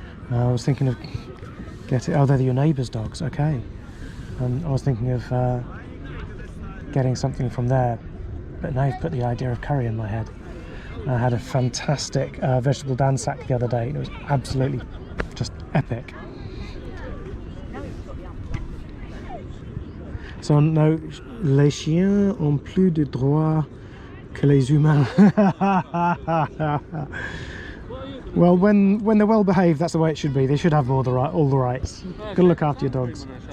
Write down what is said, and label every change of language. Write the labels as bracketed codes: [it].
[en] I was thinking of oh, they're your neighbour's dogs, okay. I was thinking of getting something from there, but now you've put the idea of curry in my head. I had a fantastic vegetable dansak the other day, and it was absolutely just epic. So no, [fr] les chiens ont plus de droits que les humains. [en] Well, when they're well behaved, that's the way it should be. They should have all the rights. Gotta look after your dogs.